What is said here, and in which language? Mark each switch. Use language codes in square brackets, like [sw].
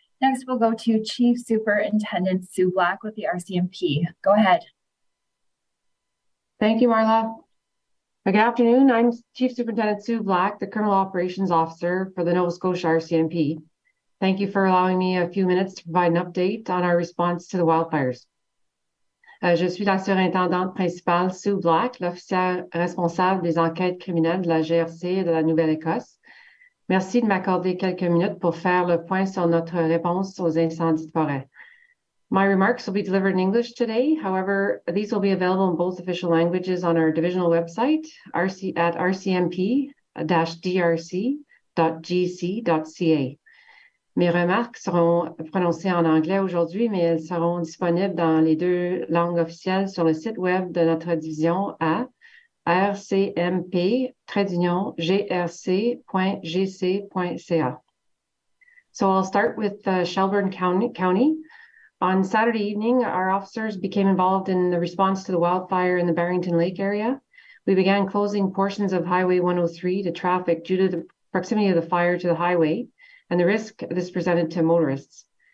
[en] Next, we'll go to Chief Superintendent Sue Black with the RCMP. Go ahead. Thank you, Marla. Good afternoon. I'm Chief Superintendent Sue Black, the Criminal Operations Officer for the Nova Scotia RCMP. Thank you for allowing me a few minutes to provide an update on our response to the wildfires. [fr] Je suis la surintendante principale Sue Black, l'officière responsable des enquêtes criminelles de la GRC de la Nouvelle-Écosse. Merci de m'accorder quelques minutes pour faire le point sur notre réponse aux incendies de forêt. [en] My remarks will be delivered in English today. However, these will be available in both official languages on our divisional website, at rcmp-drc.gc.ca. [fr] Mes remarques seront prononcées en anglais aujourd'hui, mais elles seront disponibles dans les deux langues officielles sur le site web de notre division à rcmp-grc.gc.ca. [en] So I'll start with Shelburne County. On Saturday evening, our officers became involved in the response to the wildfire in the Barrington Lake area. We began closing portions of Highway 103 to traffic due to the proximity of the fire to the highway and the risk this presented to motorists.